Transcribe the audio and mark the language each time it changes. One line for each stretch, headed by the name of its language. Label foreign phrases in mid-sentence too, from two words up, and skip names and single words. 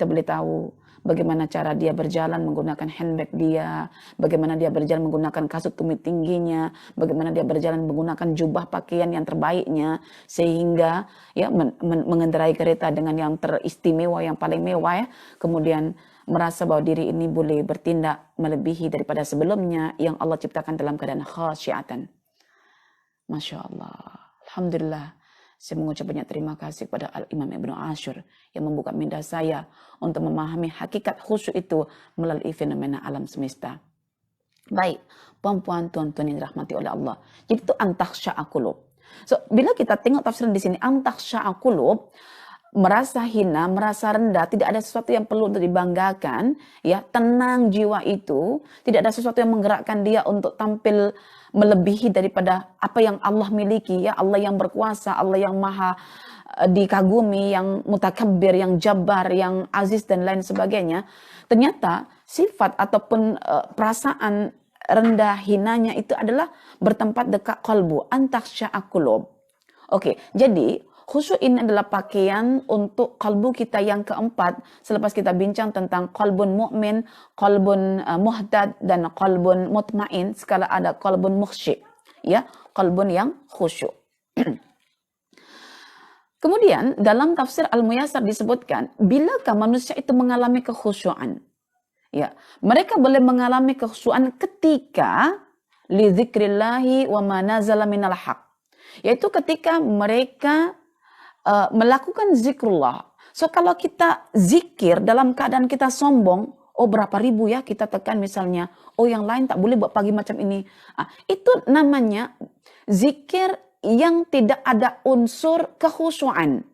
Malay: boleh tahu bagaimana cara dia berjalan menggunakan handbag dia, bagaimana dia berjalan menggunakan kasut tumit tingginya, bagaimana dia berjalan menggunakan jubah pakaian yang terbaiknya, sehingga ya mengendarai kereta dengan yang teristimewa, yang paling mewah ya, kemudian merasa bahwa diri ini boleh bertindak melebihi daripada sebelumnya yang Allah ciptakan dalam keadaan khasyatan.
Arabic: ما شاء الله.
Malay: Alhamdulillah. Saya mengucap banyak terima kasih kepada Al-Imam Ibnu Ashur yang membuka minda saya untuk memahami hakikat khusyuk itu melalui fenomena alam semesta. Baik, puan-puan, tuan-tuan yang dirahmati oleh Allah. Jadi itu
Arabic: أن تخشع قلوب.
Malay: So, bila kita tengok tafsiran di sini,
Arabic: أن تخشع قلوب,
Malay: merasa hina, merasa rendah, tidak ada sesuatu yang perlu untuk dibanggakan, ya, tenang jiwa itu, tidak ada sesuatu yang menggerakkan dia untuk tampil melebihi daripada apa yang Allah miliki, ya, Allah yang berkuasa, Allah yang maha dikagumi, yang mutakabbir, yang jabbar, yang aziz, dan lain sebagainya. Ternyata sifat ataupun perasaan rendah hinanya itu adalah bertempat dekat qalbu,
Arabic: أن تخشع قلوب.
Malay: Oke, jadi khusyuk ini adalah pakaian untuk kalbu kita yang keempat selepas kita bincang tentang
Arabic: قلب مؤمن, قلب مهتد,
Malay: dan
Arabic: قلب مطمئن.
Malay: Sekarang ada
Arabic: قلب مخشي,
Malay: ya, qalbun yang khusyuk. Kemudian dalam tafsir Al-Muyassar disebutkan, bilakah manusia itu mengalami kekhusyuan? Ya, mereka boleh mengalami kekhusyuan ketika
Arabic: لذكر الله وما نزل من الحق.
Malay: Yaitu ketika mereka melakukan zikrullah. So kalau kita zikir dalam keadaan kita sombong, oh berapa ribu ya kita tekan misalnya, oh yang lain tak boleh buat pagi macam ini. Itu namanya zikir yang tidak ada unsur kekhusyuan.